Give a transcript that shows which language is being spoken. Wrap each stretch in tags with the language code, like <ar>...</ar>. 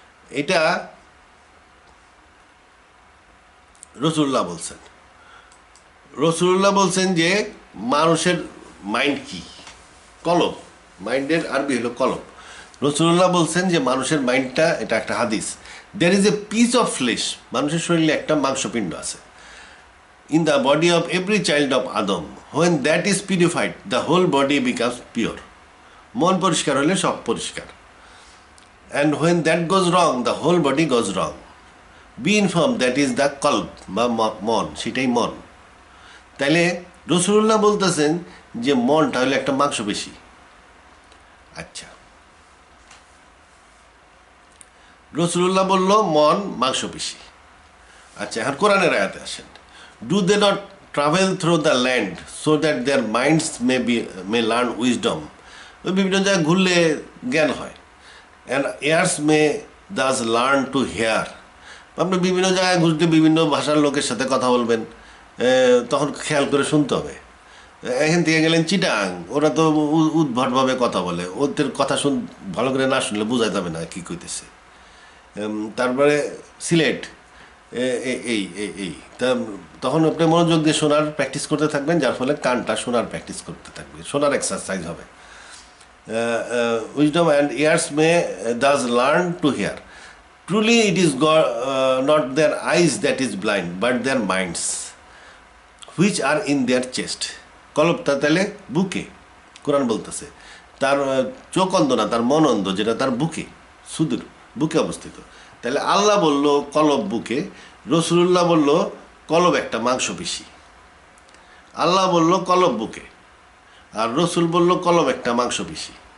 <bn>এটা রসুল্লাহ বলছেন যে মানুষের মাইন্ড কি? কলব। মাইন্ডের আরবি হলো কলব। রসুল্লাহ বলছেন যে মানুষের মাইন্ডটা, এটা একটা হাদিস,</bn> <en>there is a piece of flesh,</en> <bn>মানুষের শরীরে একটা মাংসপিণ্ড আছে,</bn> <en>in the body of every child of Adam. When that is purified, the whole body becomes pure.</en> <bn>মন পরিষ্কার হলে সব পরিষ্কার।</bn> <en>And when that goes wrong, the whole body goes wrong. Be informed, that is the qalb</en> <bn>বা মন, সেটাই মন। তাইলে রসুল্লাহ বলতেছেন যে মনটা হলো একটা মাংসপেশি। আচ্ছা, রসুল্লাহ বলল মন মাংসপেশি। আচ্ছা, এখন কোরআনের আয়াতে আসেন।</bn> <en>Do they not travel through the land so that their minds may learn wisdom?</en> <bn>ওই বিভিন্ন জায়গায় ঘুরলে জ্ঞান হয়।</bn> <en>And ears may thus learn to hear.</en> <bn>আপনি বিভিন্ন জায়গায় ঘুরতে বিভিন্ন ভাষার লোকের সাথে কথা বলবেন, তখন খেয়াল করে শুনতে হবে। এখান থেকে গেলেন চিটাং, ওরা তো উদ্ভটভাবে কথা বলে, ওদের কথা ভালো করে না শুনলে বোঝা যাবে না কী কইতেছে। তারপরে সিলেট, এই তা তখন আপনি মনোযোগ দিয়ে শোনার প্র্যাকটিস করতে থাকবেন, যার ফলে কানটা শোনার প্র্যাকটিস করতে থাকবে, শোনার এক্সারসাইজ হবে।</bn> <en>wisdom and ears may thus learn to hear. Truly it is not their eyes that is blind, but their minds, which are in their chest.</en> <bn>কলবটা তাহলে বুকে, কোরআন বলতেছে তার চোখ অন্ধ না, তার মন অন্ধ, যেটা তার বুকে, সুদূর বুকে অবস্থিত। তাহলে আল্লাহ বলল কলব বুকে, রসুল্লাহ বলল কলব একটা মাংসপেশি। আল্লাহ বলল কলব বুকে, আর রসুল বলল কলব একটা মাংসপেশি।</bn>